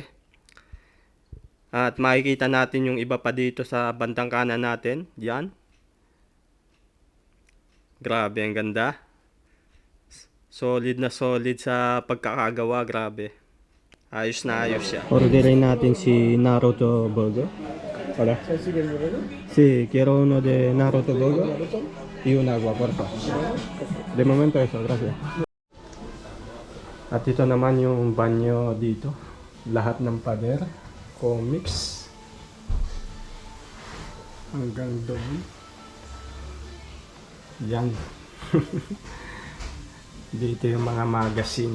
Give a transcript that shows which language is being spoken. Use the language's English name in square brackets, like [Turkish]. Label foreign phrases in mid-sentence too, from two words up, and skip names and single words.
[Filipino] At makikita natin yung iba pa dito sa bandang kanan natin. Yan. Grabe, ang ganda. Solid na solid sa pagkakagawa, grabe. Ayos na ayos siya. Orderin natin si Naruto Burger. [Spanish] Hola. Sí, quiero uno de Naruto Burger y un agua, por favor. De momento eso, gracias. [Filipino] At ito naman yung banyo dito. Lahat ng pader, comics. Hanggang doon. Yan. Dito yung mga magazine.